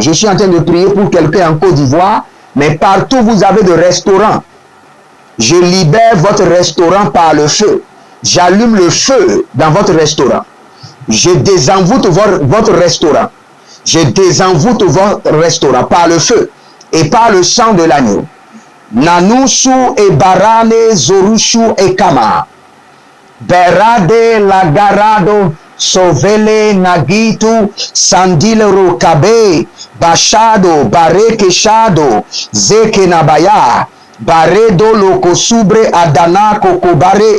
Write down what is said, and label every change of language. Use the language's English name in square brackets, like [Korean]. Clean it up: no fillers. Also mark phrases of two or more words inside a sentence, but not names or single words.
[French] Je suis en train de prier pour quelqu'un en Côte d'Ivoire, mais partout vous avez de restaurants. Je libère votre restaurant par le feu. J'allume le feu dans votre restaurant. Je désenvoûte votre restaurant. Je désenvoûte votre restaurant par le feu et par le sang de l'agneau. Nanousu et Barane Zorushu et Kama. Berade Lagarado Sovele Nagitu Sandile Rokabe Bashado Barekeshado Zekenabaya Baredo Lokosubre Adana Kokobare